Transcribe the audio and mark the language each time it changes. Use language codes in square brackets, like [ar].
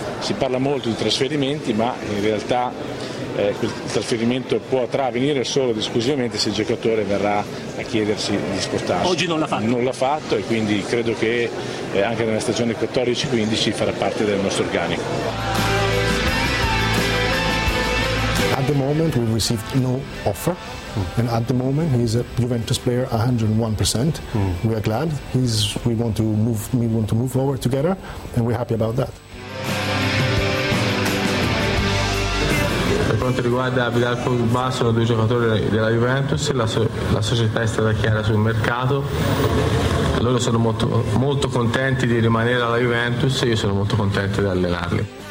[it] Si parla molto di trasferimenti, ma in realtà il trasferimento potrà avvenire solo ed esclusivamente se il giocatore verrà a chiedersi di spostarsi. Oggi non l'ha fatto. Non l'ha fatto, e quindi credo che anche nella stagione 14-15 farà parte del nostro organico. [en] At the moment we've received no offer, and at the moment he's a Juventus player 101%. We are glad. We want to move forward together, and we're happy about that. [it] Per quanto riguarda Vidal Pogba, sono due giocatori della Juventus, la società è stata chiara sul mercato. Loro sono molto, molto contenti di rimanere alla Juventus, e io sono molto contento di allenarli.